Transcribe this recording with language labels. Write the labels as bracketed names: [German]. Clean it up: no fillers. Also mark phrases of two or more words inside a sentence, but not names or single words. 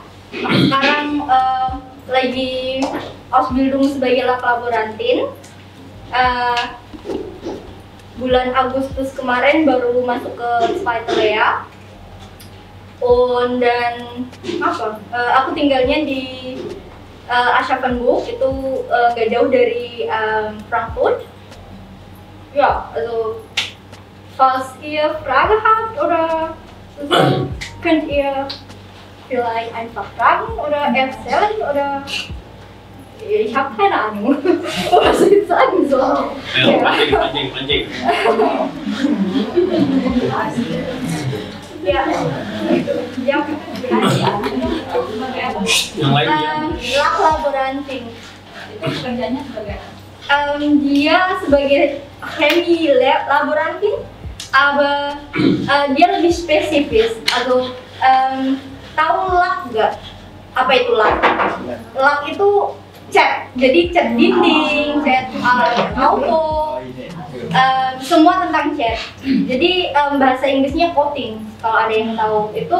[Indonesian] Aku sekarang lagi Ausbildung sebagai lab laborantin. Bulan Agustus kemarin baru masuk ke Spittelea. Dan aku tinggalnya di Aschaffenburg, itu gak jauh dari Frankfurt. [German] Ja, also falls ihr Fragen habt oder so, könnt ihr vielleicht einfach fragen oder erzählen oder ich habe keine Ahnung, was ich sagen soll. [Indonesian] Ayo, pancing. Ya, yang lainnya. lab laboranting. Itu kerjanya sebagai dia sebagai [German] chemie laborantin, aber [Indonesian] dia lebih spesifis. Atau tahu lak nggak? Apa itu lak? Lak itu cat, jadi cat dinding, cat auto, semua tentang cat. Jadi bahasa Inggrisnya coating, kalau ada yang tahu itu.